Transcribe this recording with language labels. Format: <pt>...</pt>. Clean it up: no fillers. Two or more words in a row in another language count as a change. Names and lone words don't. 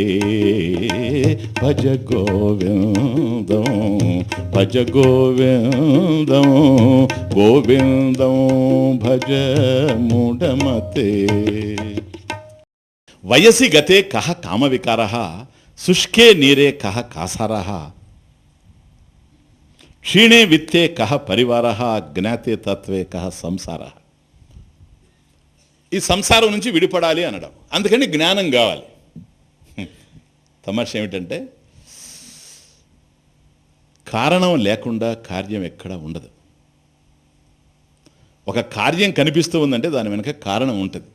<sa>భజ గోవిందం, భజ గోవిందం, గోవిందం భజ మూఢమతే. వయసి గతే కః కామ వికారః, శుష్కే నీరే కః కాసారః. క్షీణే విత్తే కః పరివారః, జ్ఞాతే తత్వే కః సంసారః.</sa> <te>ఈ సంసారం నుంచి విడిపడాలి అనడం, అందుకని జ్ఞానం కావాలి. తమాష ఏమిటంటే కారణం లేకుండా కార్యం ఎక్కడా ఉండదు. ఒక కార్యం కనిపిస్తూ ఉందంటే దాని వెనక కారణం ఉంటుంది.</te>